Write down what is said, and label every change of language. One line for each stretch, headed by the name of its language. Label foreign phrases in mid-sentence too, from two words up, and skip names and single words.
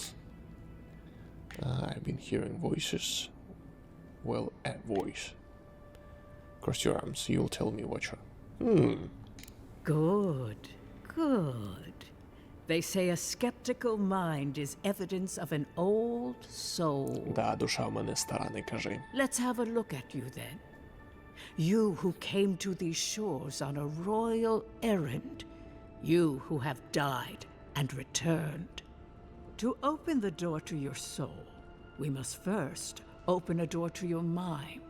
English: I've been hearing voices. Well, a voice. Cross your arms, you'll tell me, Watcher. Good, good. They say a skeptical mind is evidence of an old soul.
Bulgarian: Да, душа в мене стара, не кажи.
English: Let's have a look at you then. You who came to these shores on a royal errand. You who have died and returned. To open the door to your soul, we must first open a door to your mind.